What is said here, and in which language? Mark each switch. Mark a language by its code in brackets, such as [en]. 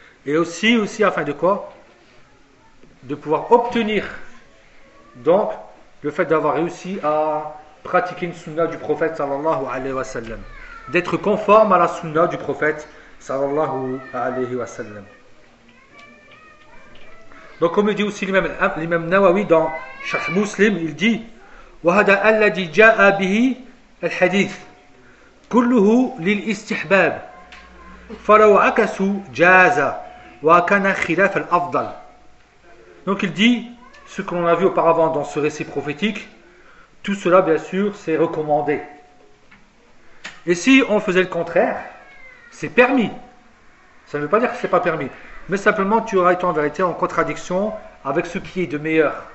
[fr] Et aussi, afin de quoi? De pouvoir obtenir, donc, le fait d'avoir réussi à pratiquer une sunna du prophète sallallahu alayhi wa sallam. D'être conforme à la sunna du prophète sallallahu alayhi wa sallam. Donc comme le dit aussi l'imam Nawawi dans Sharh Muslim, il dit [ar] وَهَدَا أَلَّذِي جَاءَ بِهِ الْحَدِيثِ كُلُّهُ لِلْإِسْتِحْبَابِ فَلَوْ عَكَسُ جَازَ وَكَنَا خِلَافَ الْأَفْضَلِ. [fr] Donc il dit ce que l'on a vu auparavant dans ce récit prophétique, tout cela, bien sûr, c'est recommandé. Et si on faisait le contraire, c'est permis. Ça ne veut pas dire que ce n'est pas permis. Mais simplement, tu auras été en vérité en contradiction avec ce qui est de meilleur.